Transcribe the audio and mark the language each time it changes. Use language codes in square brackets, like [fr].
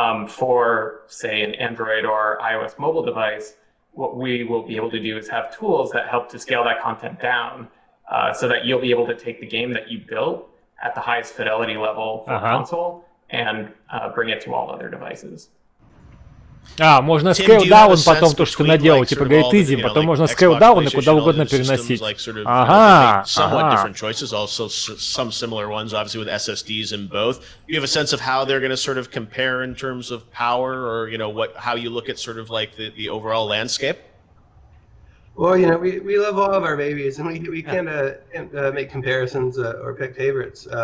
[en] For, say, an Android or iOS mobile device, what we will be able to do is have tools that help to scale that content down so that you'll be able to take the game that you built at the highest fidelity level for console and bring it to all other devices. [ru] Можно [en] scale down [ru] потом то, что ты наделал, типа говорит [en] easy, [ru] потом можно scale down и куда угодно переносить. [en] Somewhat different choices, also some similar ones, obviously with SSDs in both. Do you have a sense of how they're going to sort of compare in terms of power, or how you look at sort of like the overall landscape? Well, we love all of our babies, and we can't make comparisons or pick favorites.